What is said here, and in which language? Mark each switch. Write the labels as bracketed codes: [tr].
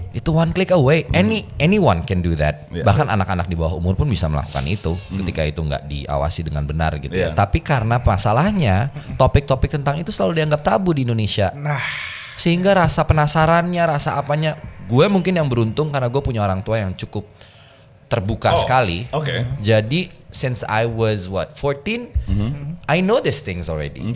[en] Itu one click away, anyone can do that. Yeah. [id] Bahkan anak-anak di bawah umur pun bisa melakukan itu ketika itu nggak diawasi dengan benar gitu ya. [en] Yeah. [id] Tapi karena masalahnya topik-topik tentang itu selalu dianggap tabu di Indonesia. Nah, Sehingga rasa penasarannya, rasa apanya, gue mungkin yang beruntung karena gue punya orang tua yang cukup terbuka sekali. Oke. [en] Jadi since I was 14, I know these things already.